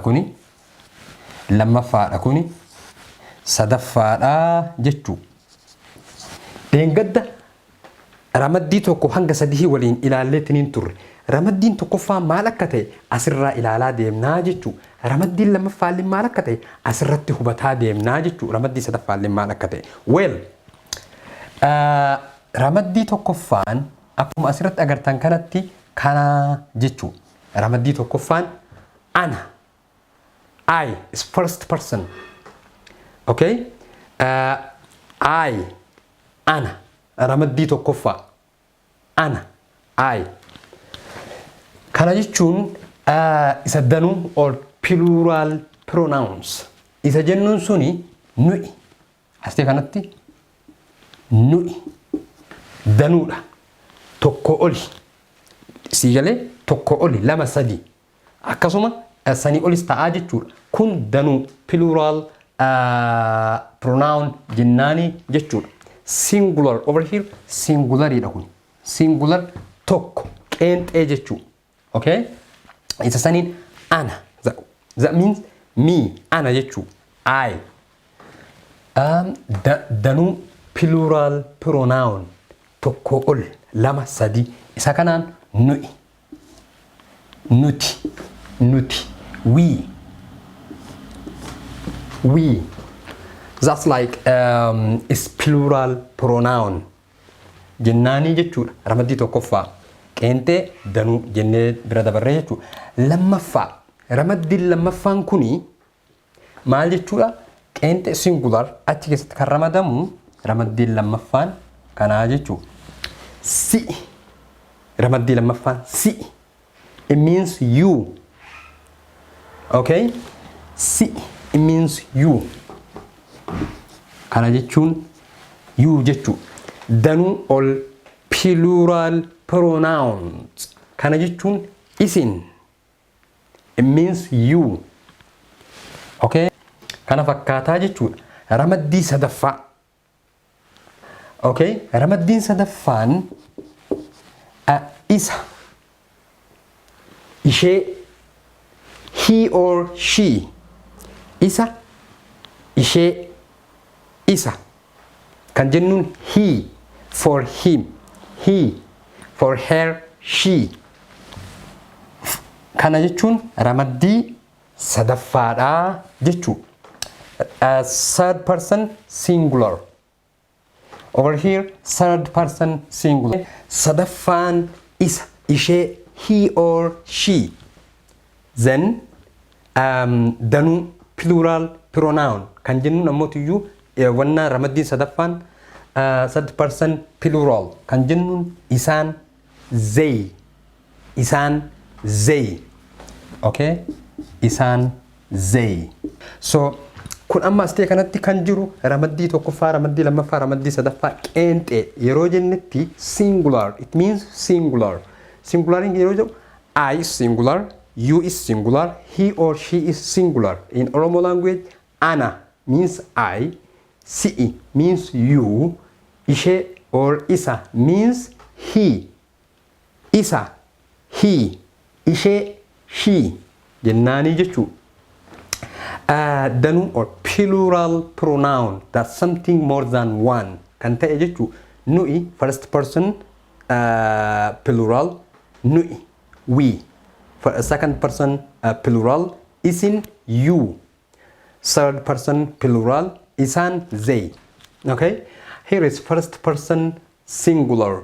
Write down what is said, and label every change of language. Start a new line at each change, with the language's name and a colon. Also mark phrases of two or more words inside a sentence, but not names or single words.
Oromo: kuni lammaffaadha kuni sadaffaadha jechuudha dheengadda ramaddii tokko hanga sadii waliin ilaalleetiniin turre ramaddiin tokkoffaa maal akka ta'e asirraa ilaalaa deemnaa jechuudha ramaddiin lammaffaallee maal akka ta'e asirratti hubataa deemnaa jechuudha ramaddii sadaffaallee maal akka ta'e ramaddii tokkoffaan akkuma asirratti agartan kanatti kana jechuudha ramaddii tokkoffaan ana
English: I is first person okay I
Oromo: ana ramaddii tokkoffaa ana I kana jechuun isa danuu
English: or plural pronouns
Oromo: isa jennuun suni nu'i astee kanatti nu'i danuudha tokko oli siigalee tokko oli lama sadi akkasuma sanii olis ta'aa jechuudha kun danuu
English: plural pronoun
Oromo: jennaani jechuudha
English: singular over here
Oromo: singularidha kun singular tokko qeenxee jechuudha
English: okay it's a
Oromo: ana
English: that means me
Oromo: ana jechu I danu
English: plural pronoun
Oromo: tokko ol lama sadi isa kanaan nu'i nuti
English: we that's like is plural pronoun
Oromo: jennaani jechuudha ramaddii tokkoffaa qeenxee danuu jennee bira dabarree jechuudha lammaffaa ramaddiin lammaffaan kuni maal jechuudha qeenxee singular achi keessatti kan ramadamu ramaddiin lammaffaan kanaa jechuudha si ramaddii lammaffaan si
English: it means you okay
Oromo: si
English: it means you
Oromo: kana jechuun you jechuudha danuu ol
English: plural pronouns
Oromo: kana jechuun isin
English: it means you okay
Oromo: kana fakkaataa jechuudha ramaddii sadaffaa okay ramaddiin sadaffaan isa
English: ishee he or she
Oromo: isa ishee isa kan jennuun
English: he for him he for her she
Oromo: kana jechuun ramaddii sadaffaadha jechuudha
English: third person singular over here third person singular
Oromo: sadaffaan isa ishee
English: he or she
Oromo: then danuu
English: plural pronoun
Oromo: kan jennuun ammootiyyu wanna ramaddiin sadaffaan
English: third person plural
Oromo: kan jennuun isaan
English: they okay
Oromo: isaan
English: they so
Oromo: Kun amma astee kanatti kan jiru ramaddii tokkoffaa, ramaddii lammaffaa, ramaddii sadaffaa qeenxee yeroo jennetti singular.
English: It means singular.
Oromo: Singularing yeroo jedhu
English: I is singular, you is singular, he or she is singular. In Oromo language, ana means I, si'i means you, ishe or isa means he, isa, he, ishe, she.
Oromo: Jennaani jechuudha.
English: Danuu or plural pronoun, that's something more than one.
Oromo: Kan ta'e jechuudha.
English: Nu'i first person plural, nu'i, we. For a second person plural, isin, you. Third person plural, isan, they. Okay? Here is first person singular.